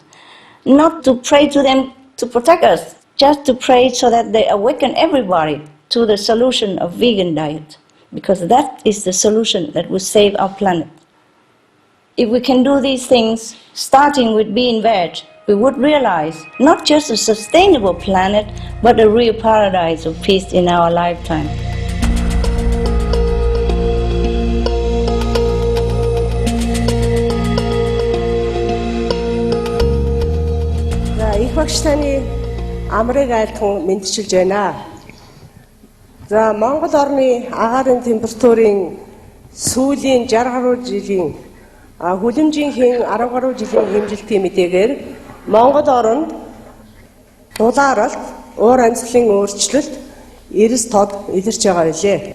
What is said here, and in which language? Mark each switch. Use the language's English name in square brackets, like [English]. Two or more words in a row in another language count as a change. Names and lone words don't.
[English] Not to pray to them to protect us, just to pray so that they awaken everybody to the solution of vegan diet, because that is the solution that will save our planet. If we can do these things, starting with being veg, we would realize not just a sustainable planet, but a real paradise of peace in our lifetime. [Mongolian] Их багш таны амрыг айлтхан мэдчилж байна. За Монгол орны агаарын температурын сүүлийн 60 гаруй жилийн хүлэмжийн 10 гаруй жилийн хэмжилтийн мэдээгээр Монгол оронд дулааралт, уур амьсгалын өөрчлөлт, эрс тод илэрч байгаа билээ.